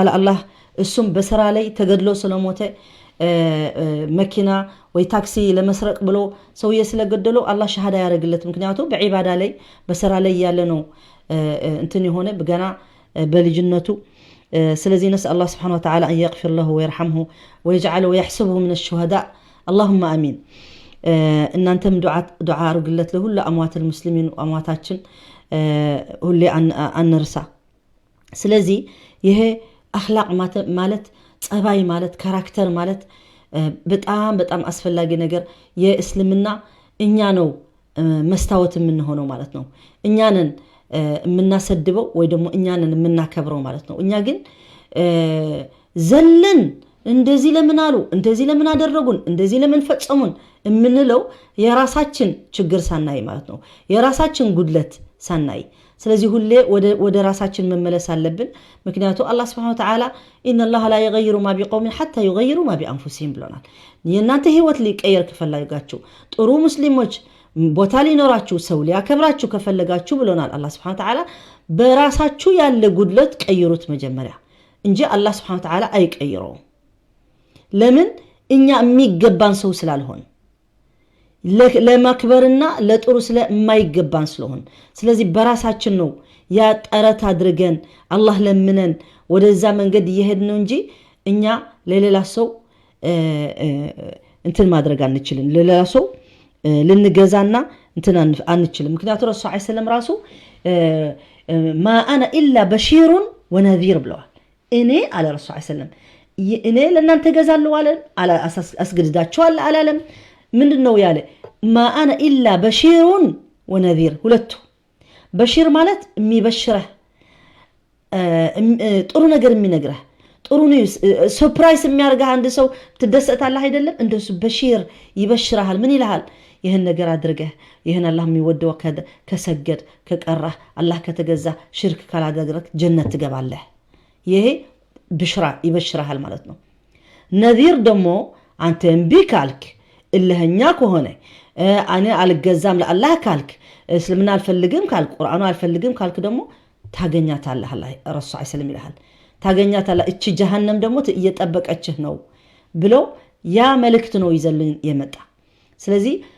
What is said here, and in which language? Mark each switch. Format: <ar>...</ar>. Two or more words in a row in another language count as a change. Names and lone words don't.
<am>Ta'ala አላህ እሱም በስራ ላይ ተገድሎ ስለሞተ መኪና ወይ ታክሲ ለመስረቅ ብሎ ሰው ስለገደለው አላህ ሸሃዳ ያረግለት ምክንያቱም በዒባዳ ላይ በስራ ላይ ያለ ነው እንትን የሆነ በገና በልጅነቱ ስለዚህ ነስ አላህ</am> <ar>سبحانه وتعالى</ar> <am>ان</am> <ar>يغفر له ويرحمه ويجعله ويحسبه من الشهداء اللهم امين</ar> <am>እናንተም ዱዓ አርጉለት ለሁሉ</am> <ar>أموات المسلمين</ar> <am>አሟታችን ሁሌ አንርሳ ስለዚህ ይሄ አኽላቅ ማለት ጸባይ ማለት ካራክተር ማለት በጣም አስፈላጊ ነገር የእስልምና እኛ ነው መስታወት የምንሆነው ማለት ነው እኛንን የምናሰድበው ወይ ደግሞ እኛንን የምናከብረው ማለት ነው እኛ ግን ዘለን እንደዚህ ለምን አሉ እንደዚህ ለምን አደረጉን እንደዚህ ለምን ፈጸሙን የምንለው የራሳችን ችግር ሳናይ ማለት ነው የራሳችን ጉድለት ሳናይ ስለዚህ ሁሌ ወደ ራሳችን መመለስ አለብን ምክንያቱ አላህ</am> <ar>سبحانه وتعالى ان الله لا يغير ما بقوم حتى يغيروا ما بانفسهم</ar> <am>ብለናል የናንተ ህይወት ሊቀየር ከፈለጋችሁ ጥሩ ሙስሊሞች ቦታ ሊኖራችሁ ሰው ሊያከብራችሁ ከፈለጋችሁ ብለናል አላህ</am> <ar>سبحانه وتعالى</ar> <am>በራሳችሁ ያለ ጉድለት ቀይሩት መጀመሪያ እንጂ አላህ</am> <ar>سبحانه وتعالى</ar> <am>አይቀይረው ለምን እኛ የሚገባን ሰው ስላልሆን ለማክበርና ለጥሩ ስለማይገባን ስለሆን ስለዚህ በራሳችን ነው ያ ጠረት አድርገን አላህ ለምነን ወደዛ መንገድ ይሄድነው እንጂ እኛ ለሌላ ሰው እንትን ማድረግ አንችልም ለሌላ ሰው ልንገዛና እንትን አንችልም ምክንያቱም</am> <ar>رسول صلى الله عليه وسلم</ar> <am>ራሱ</am> <ar>ما انا الا بشير ونذير</ar> <am>ብለዋል እኔ አለ</am> <ar>رسول صلى الله عليه وسلم</ar> <am>እኔ ለእናንተ ገዛለሁ አለ አስገድዳቸዋል አላለም ምንድነው ያለ</am> <ar>ما انا الا بشير ونذير</ar> <am>ሁለቱ በሽር ማለት የሚበሽረህ ጥሩ ነገር የሚነግረህ ጥሩ ነው ሰርፕራይዝ የሚያርጋህ አንድ ሰው ትደሰታለህ አይደለም እንደሱ በሽር ይበሽራል ምን ይልሃል ይሄን ነገር አድርገህ ይሄን አላህ የሚወደው ከሰገድ ከቀራህ አላህ ከተገዛ ሽርክ ካላደረክ ጀነት ትገባለህ ይሄ ብሽራ ይበሽራል ማለት ነው ነዚር ደግሞ አንተ እምቢ ካልክ እለህኛ ከሆነ እኔ አልገዛም ለአላህ ካልክ እስልምና አልፈልግም ካልክ ቁርአኑ አልፈልግም ካልክ ደግሞ ታገኛታለህ አላህ</am> <ar>رسول صلى الله عليه وسلم</ar> <am>ይልሃል ታገኛታለህ እቺ ጀሃነም ደግሞ እየጠበቀችህ ነው ብሎ ያ መልእክት ነው ይዘልን የመጣ ስለዚህ</am>